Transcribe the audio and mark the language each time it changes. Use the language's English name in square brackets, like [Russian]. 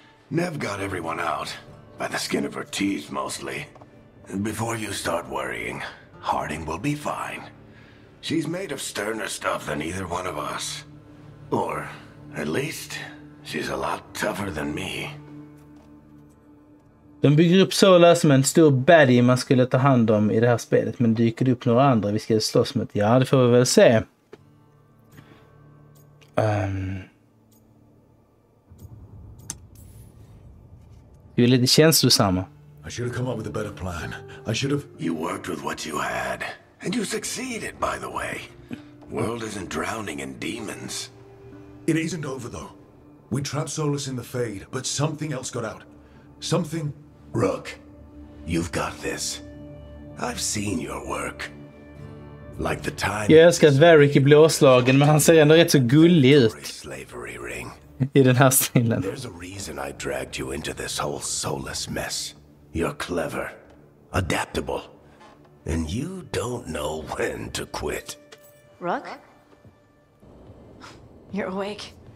[English] Nev got everyone out, by the skin of her teeth mostly. Before you start worrying, Harding will be fine. She's made of sterner stuff than either one of us. Or, at least, she's a lot tougher than me. [Swedish] De bygger upp Sola som en stor baddie man skulle ta hand om i det här spelet. Men dyker det upp några andra vi ska slåss mot? Ja, det får vi väl se. Du är lite känslosamma. [English] I should have come up with a better plan. I should have... You worked with what you had. And you succeeded, by the way. World isn't drowning in demons. It isn't over, though. We trapped Solus in the Fade, but something else got out. Something... Rook, you've got this. I've seen your work. Like the time... [Swedish] Jag älskar att Varric är blåslagen, men han ser ändå rätt så gullig ut. [English] Slavery ring. [Swedish] I den här stilen. [English] There's a reason I dragged you into this whole Solus mess. You're clever, adaptable, and you don't know when to quit. Rook? You're awake.